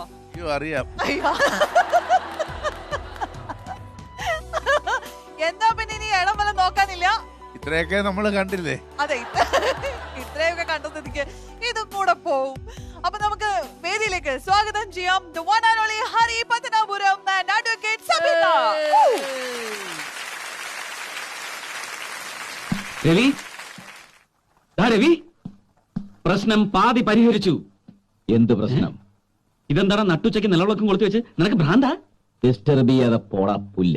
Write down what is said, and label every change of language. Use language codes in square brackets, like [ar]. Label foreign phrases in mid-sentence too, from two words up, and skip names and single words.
[ml] അറിയാം. എന്താ പിന്നെ ഇനി ഇടം വല്ല നോക്കാനില്ല? ഇത്രയൊക്കെ നമ്മള് കണ്ടില്ലേ? അതെ, ഇത്രയൊക്കെ കണ്ടതിക്ക് ഇതും കൂടെ പോവും. അപ്പൊ നമുക്ക് വേദിയിലേക്ക് സ്വാഗതം ചെയ്യാം [en] the one and only [ml] ഹരി പത്തനാപുരം and advocate സബിത. രവി, പ്രശ്നം പാതി പരിഹരിച്ചു. എന്ത് പ്രശ്നം? ഇതെന്താണ് നട്ടുച്ചയ്ക്ക് നിലവിളക്കം കൊളുത്തി വെച്ച്? നിനക്ക് ഭ്രാന്താ? ഡിസ്റ്റർബ് ചെയ്യാതെ പോടാ പുല്ലേ.